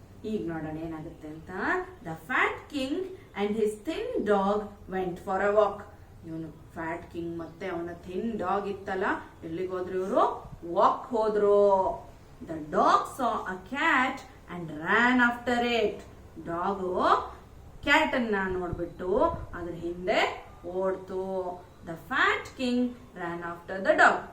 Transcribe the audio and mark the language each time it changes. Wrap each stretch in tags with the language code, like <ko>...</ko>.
<kn>ಈಗ ನೋಡೋಣ ಏನಾಗುತ್ತೆ ಅಂತ.</kn> <en>The fat king and his thin dog went for a walk.</en> <kn>ಇವನು ಫ್ಯಾಟ್ ಕಿಂಗ್ ಮತ್ತೆ ಅವನ ಥಿನ್ ಡಾಗ್ ಇತ್ತಲ್ಲ, ಎಲ್ಲಿಗೆ ಹೋದ್ರು ಇವರು? ವಾಕ್ ಹೋದ್ರು.</kn> <en>The dog saw a cat and ran after it.</en> <kn>Dog cat ಅನ್ನ ನೋಡ್ಬಿಟ್ಟು ಅದ್ರ ಹಿಂದೆ ಓಡ್ತು.</kn> <en>The fat king ran after the dog.</en>